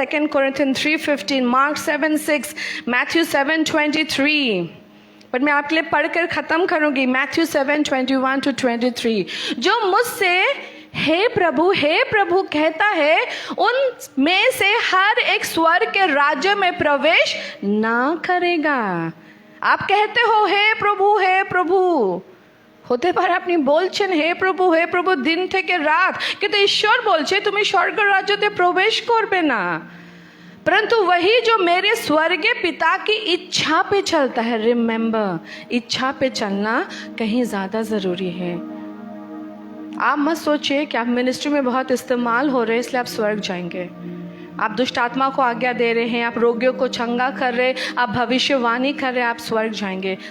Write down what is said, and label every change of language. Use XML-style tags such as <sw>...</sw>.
<hi>2 Corinthians 3:15, mark 7:6, Matthew 7:23. पर मैं आपके लिए पढ़कर ख़त्म करूंगी. मैथ्यू 7:21-23. जो मुझसे हे प्रभु कहता है उन में से हर एक स्वर्ग के राज्य में प्रवेश ना करेगा. आप कहते हो हे प्रभु</hi> <bn>হতে পারে আপনি বলছেন হে প্রভু দিন থেকে রাত, কিন্তু ঈশ্বর বলছে তুমি স্বর্গ রাজ্যতে প্রবেশ করবে না.</bn> <hi>परंतु वही जो मेरे स्वर्गीय पिता की इच्छा पे चलता है. रिमेंबर, इच्छा पे चलना कहीं ज़्यादा ज़रूरी है. आप मत सोचिए कि आप मिनिस्ट्री में बहुत इस्तेमाल हो रहे हैं इसलिए आप स्वर्ग जाएंगे. आप दुष्ट आत्मा को आज्ञा दे रहे हैं, आप रोगियों को चंगा कर रहे, आप भविष्यवाणी कर रहे, आप स्वर्ग जाएंगे.</hi>